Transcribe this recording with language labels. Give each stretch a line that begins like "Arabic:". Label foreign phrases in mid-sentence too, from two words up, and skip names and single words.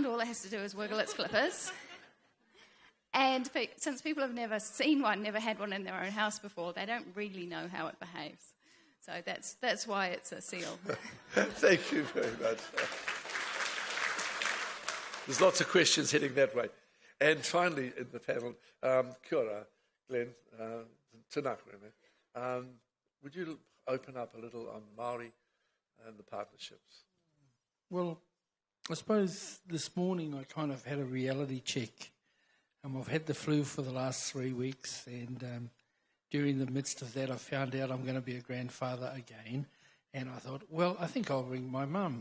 English: All it has to do is wiggle its flippers. And since people have never seen one, never had one in their own house before, they don't really know how it behaves. So that's why it's a seal. Thank you very much. There's lots of questions heading that way. And finally in the panel,
Māori: kia ora, Glenn, Tēnā koe, me.
English: Would you open up a little on Māori and the partnerships? Well, I suppose this morning I kind of had a reality check. I've had the flu for the last 3 weeks, and during the midst of that I found out I'm going to be a grandfather again, and I thought, well, I think I'll ring my mum.